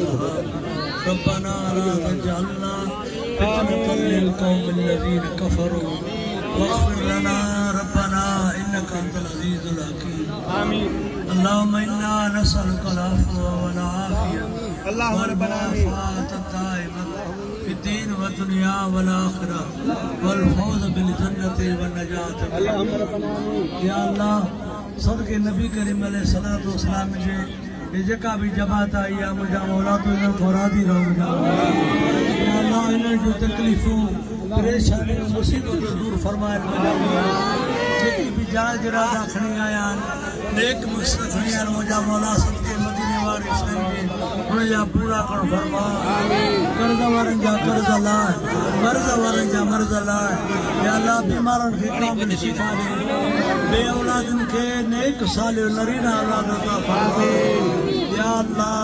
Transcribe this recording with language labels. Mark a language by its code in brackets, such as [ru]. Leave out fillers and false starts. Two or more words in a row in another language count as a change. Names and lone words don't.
[ar] ربنا لا تجعلنا فتنة للقوم الذين كفروا واغفر لنا ربنا إنك أنت العزيز الحكيم آمين اللهم إنا نسألك العفو والعافية والمعافاة الدائمة في الدين والدنيا والآخرة والفوز بالجنة والنجاة [sd] या अल्लाह सदके नबी करीम [ar] عليه الصلاة والسلام [sd] जे जेका भी जमात आई आहे मुंहिंजा मौला तूं इन्हनि खां राज़ी रहो या अल्लाह इन्हनि जूं तकलीफ़ूं परेशानियूं मुसीबतूं दूर फरमाए जेकी भी जायज़ इरादा खणी आया आहिनि नेक मक़सद खणी आया आहिनि मुंहिंजा मौला सदके मदीने वारे साईं जे उनजा पूरा करणु फरमा कर्ज़ वारनि जा कर्ज़ लाइ मर्ज़ वारनि जा मर्ज़ लाइ या अल्लाह बीमारनि खे कामिल शिफ़ा ॾे बे औलादनि खे नेक सालियो नरीना औलाद अता फरमा या अल्लाह